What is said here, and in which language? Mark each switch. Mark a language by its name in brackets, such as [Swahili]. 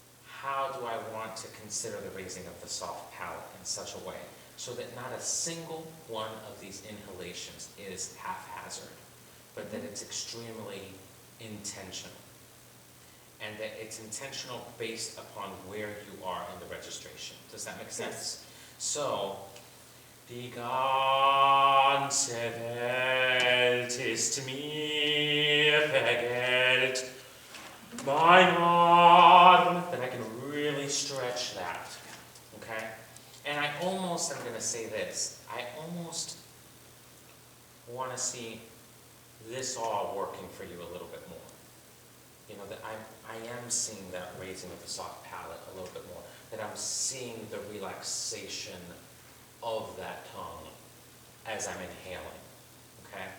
[English] How do I want to consider the raising of the soft palate in such a way so that not a single one of these inhalations is haphazard, but that it's extremely intentional? And that it's intentional based upon where you are in the registration. Does that make sense? Yes. [German] So, die ganze Welt ist mir vergällt, mein Arm. [English] Then I can really stretch that, okay? And I almost, I'm going to say this, I almost want to see this all working for you a little bit more. You know, that I am seeing that raising of the soft palate a little bit more, that I'm seeing the relaxation of that tongue as I'm inhaling, okay?